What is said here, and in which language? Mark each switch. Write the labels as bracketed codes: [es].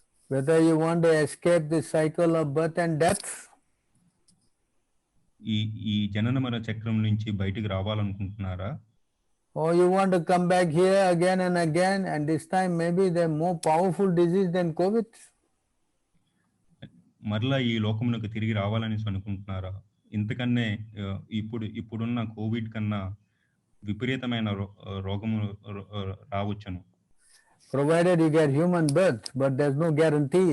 [en] Whether you want to escape the cycle of birth and death, [te] ఈ జనన మరణ చక్రం నుంచి బయటికి రావాలనుకుంటున్నారా, [en] or you want to come back here again and again, and this time maybe the more powerful disease than COVID? [te] మరలా ఈ లోకమునకు తిరిగి రావాలని అనుకుంటున్నారా? ఇంతకన్నే ఇప్పుడున్న కోవిడ్ కన్నా విపరీతమైన రోగము రావచ్చును. [en] Provided you get human birth, but there's no guarantee.